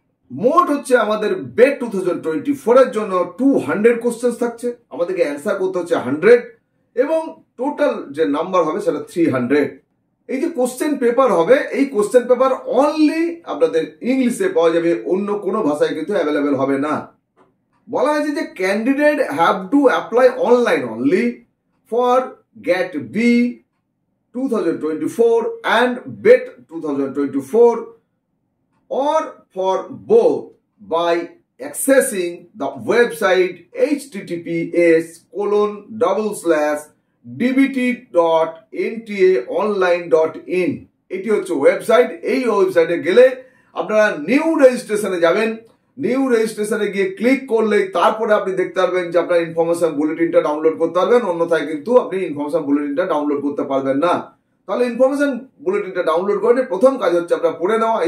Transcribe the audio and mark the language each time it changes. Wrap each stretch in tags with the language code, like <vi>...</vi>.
<bn>মোট হচ্ছে আমাদের বেট 2024 এর জন্য 200 কোশ্চেন থাকছে, আমাদেরকে অ্যান্সার করতে হচ্ছে 100 এবং টোটাল যে নাম্বার হবে সেটা 300। এই যে কোশ্চেন পেপার হবে, এই কোশ্চেন পেপার অনলি আপনাদের ইংলিশে পাওয়া যাবে, অন্য কোনো ভাষায় কিন্তু অ্যাভেলেবেল হবে না। বলা হয়েছে যে</bn> <en>Candidate have to apply online only for GAT B 2024 and BET 2024 or for both by accessing the website https://dbt.ntaonline.in।</en> <bn>এটি হচ্ছে ওয়েবসাইট। এই ওয়েবসাইটে গেলে আপনারা নিউ রেজিস্ট্রেশনে যাবেন। নিউ রেজিস্ট্রেশনে গিয়ে ক্লিক করলেই তারপরে আপনি দেখতে পারবেন যে আপনার ইনফরমেশন বুলেটিনটা ডাউনলোড করতে পারবেন, অন্যথায় কিন্তু আপনি ইনফরমেশন বুলেটিনটা ডাউনলোড করতে পারবেন না। তাহলে ইনফরমেশন বুলেটিনটা ডাউনলোড করে প্রথম কাজ হচ্ছে আপনার পড়ে নেওয়া।</bn>